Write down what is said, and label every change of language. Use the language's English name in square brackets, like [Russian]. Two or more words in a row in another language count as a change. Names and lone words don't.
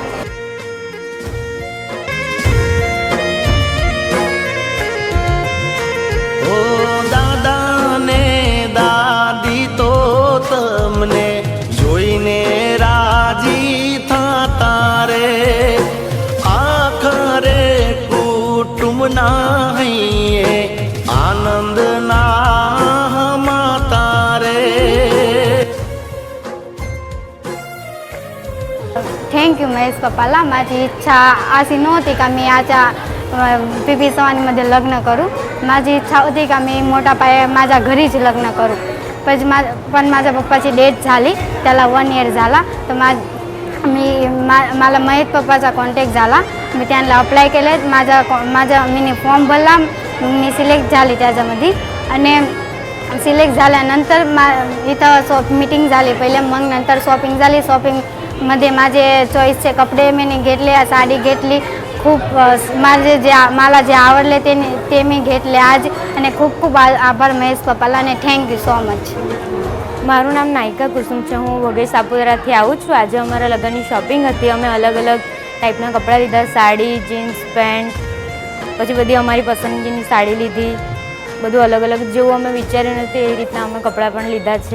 [Gujarati] ઓ દાદા ને દાદી તો તમને જોઈને રાજી થતા રે. આખરે કુટુંબના હૈયે આનંદ ના માતા રે. [English] Thank you [Marathi] महेश पप्पाला. माझी इच्छा अशी नव्हती का मी आता पीपी सवानीमध्ये लग्न करू. माझी इच्छा होती का मी मोठा पाया माझ्या घरीच लग्न करू. पण माझ्या पप्पाची डेथ झाली, त्याला 1 year झाला. तर मला महेश पप्पाचा कॉन्टॅक्ट झाला. मी त्यांना अप्लाय केले. मी फॉर्म भरला, मी सिलेक्ट झाली त्याच्यामध्ये. आणि सिलेक्ट झाल्यानंतर इथं मीटिंग झाली पहिले, मग नंतर शॉपिंग झाली. शॉपिंगमध्ये माझे चॉईसचे कपडे मी घेतले, साडी घेतली. खूप मला जे आवडले ते मी घेतले आज. [Gujarati] અને ખૂબ ખૂબ આભાર મહેશ પપ્પાલા અને [English] Thank you so much. [Gujarati] મારું નામ નાયકા કુસુમ છે. હું વઘઈ સાપુતારાથી આવું છું. આજે અમારા લગ્નની શોપિંગ હતી. અમે અલગ અલગ ટાઈપના કપડાં લીધા, સાડી, જીન્સ પેન્ટ, પછી બધી અમારી પસંદગીની સાડી લીધી. બધું અલગ અલગ જેવું અમે વિચાર્યું નથી એ રીતના અમે કપડાં પણ લીધા છે.